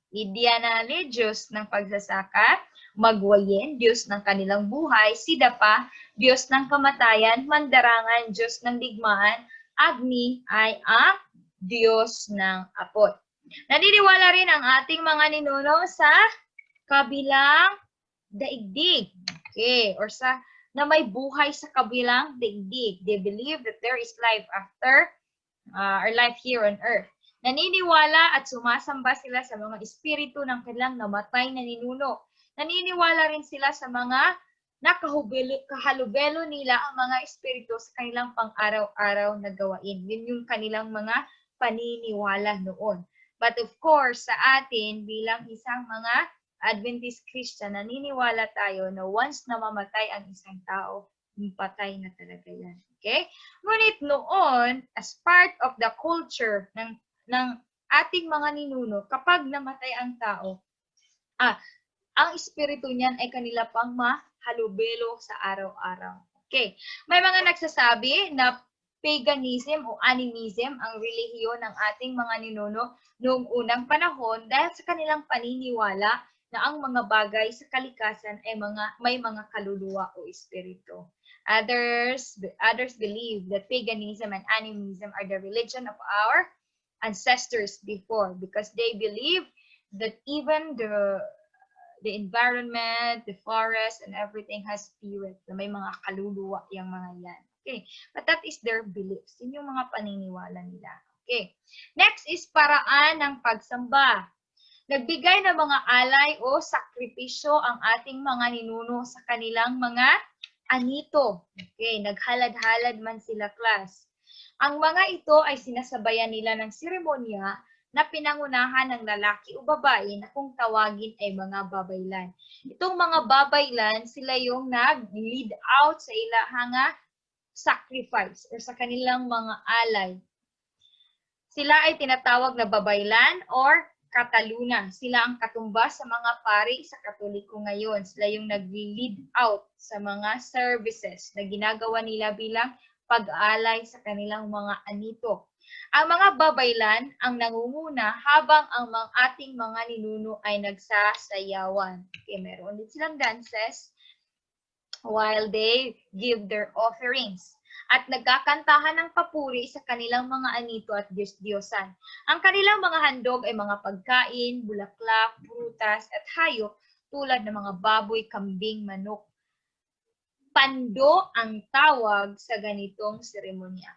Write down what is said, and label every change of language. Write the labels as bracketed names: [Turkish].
[Filipino] Idyanali, Diyos ng pagsasaka, Magwayin, Diyos ng kanilang buhay, Sidapa, Diyos ng kamatayan, Mandarangan, Diyos ng digmaan, Agni ay ang Diyos ng apoy. Naniniwala rin ang ating mga ninuno sa kabilang daigdig. Okay, or na may buhay sa kabilang daigdig. [English] They believe that there is life after our life here on earth. [Filipino] Naniniwala at sumasamba sila sa mga espiritu ng kanilang namatay na ninuno. Naniniwala rin sila sa mga kahalubelo nila ang mga espiritu sa kanilang pang-araw-araw na gawain. Yun yung kanilang mga paniniwala noon. [English] But of course, [Filipino] sa atin bilang isang mga Adventist Christian, naniniwala tayo na once na mamatay ang isang tao, patay na talaga yan. Okay? Ngunit noon, [English] as part of the culture [Filipino] ng ating mga ninuno, kapag namatay ang tao, ang espiritu niyan ay kanila pang mahalubelo sa araw-araw. Okay. May mga nagsasabi na paganism o animism ang relihiyon ng ating mga ninuno noong unang panahon dahil sa kanilang paniniwala na ang mga bagay sa kalikasan ay may mga kaluluwa o espiritu. [English] Others believe that paganism and animism are the religion of our ancestors before because they believe that even the environment, the forest, and everything has spirit. [Filipino] May mga kaluluwa yung mga yan. Okay. [English] But that is their beliefs. [Filipino] Yun yung mga paniniwala nila. Okay. Next is paraan ng pagsamba. Nagbigay ng mga alay o sakripisyo ang ating mga ninuno sa kanilang mga anito. Okay. Naghalad-halad man sila, class. Ang mga ito ay sinasabayan nila ng seremonya na pinangunahan ng lalaki o babae na kung tawagin ay mga babaylan. Itong mga babaylan, sila yung nag-lead out sa ilahang sacrifice or sa kanilang mga alay. Sila ay tinatawag na babaylan or kataluna. Sila ang katumbas sa mga pari sa Katoliko ngayon. Sila yung nag-lead out sa mga services na ginagawa nila bilang pag-alay sa kanilang mga anito. Ang mga babaylan ang nangunguna habang ang ating mga ninuno ay nagsasayawan. [English] Okay, [Filipino] meron din silang [English] dances while they give their offerings. [Filipino] At nagkakantahan ng papuri sa kanilang mga anito at Diyos-Diyosan. Ang kanilang mga handog ay mga pagkain, bulaklak, prutas at hayop tulad ng mga baboy, kambing, manok. Pando ang tawag sa ganitong seremonya.